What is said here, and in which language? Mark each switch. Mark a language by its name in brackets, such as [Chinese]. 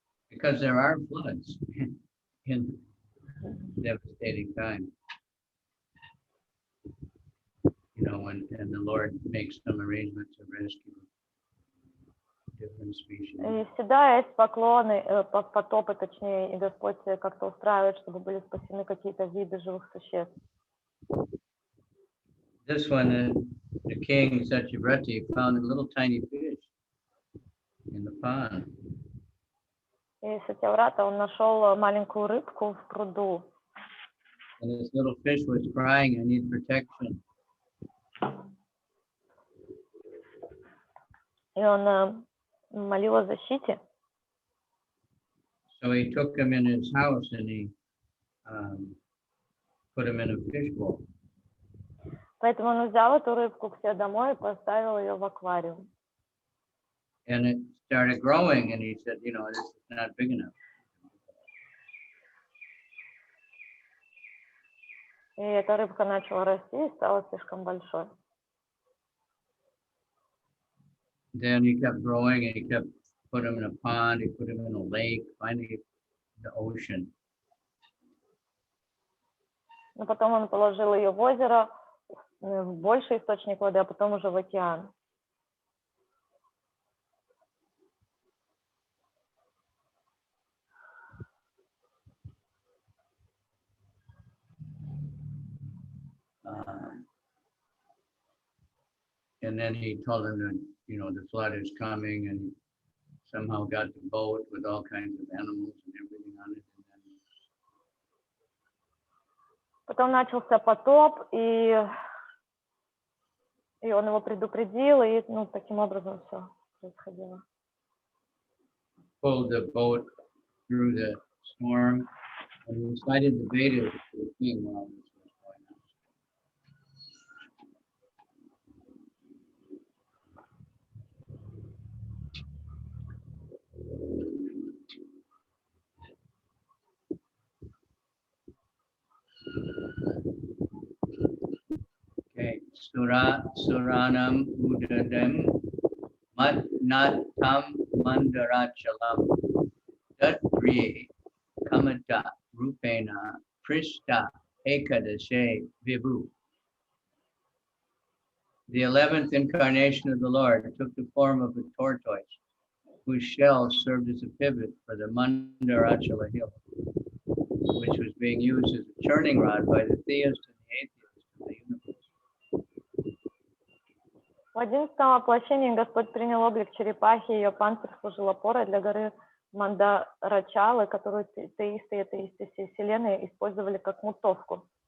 [English] Because there are floods in devastating time. You know, and the Lord makes some arrangements to rescue different species. [Russian] И всегда есть потопы, точнее, и Господь как-то устраивает, чтобы были спасены какие-то виды живых существ. [English] This one, the king Satyavrati found a little tiny fish in the pond. [Russian] И Сатьяврата, он нашел маленькую рыбку в пруду. [English] And this little fish was crying, I need protection. [Russian] И он молил о защите. [English] So he took him in his house and he put him in a fishbowl. [Russian] Поэтому он взял эту рыбку к себе домой и поставил ее в аквариум. [English] And it started growing, and he said, you know, this is not big enough. [Russian] И эта рыбка начала расти и стала слишком большой. [English] Then he kept growing, and he kept put him in a pond, he put him in a lake, finally the ocean. [Russian] Но потом он положил ее в озеро, в больший источник воды, а потом уже в океан. [English] And then he told him that, you know, the flood is coming, and somehow got the boat with all kinds of animals and everything on it. [Russian] Потом начался потоп, и он его предупредил, и таким образом все происходило. [English] Pulled the boat through the storm and recited the Vedas to the king while this was going on. [Sanskrit] Okay, Suranam Udadam Natam Mandarachalam Datri Kamata Rupena Prishta Ekadashe Vibhu. [English] The 11th incarnation of the Lord took the form of a tortoise, whose shell served as a pivot for the Mandarachala hill, which was being used as a churning rod by the theist and the atheist of the universe. [Russian] В 11-м воплощении Господь принял облик черепахи, ее панцирь служил опорой для горы Мандарачалы, которую теисты и атеисты всей Вселенной использовали как мутовку.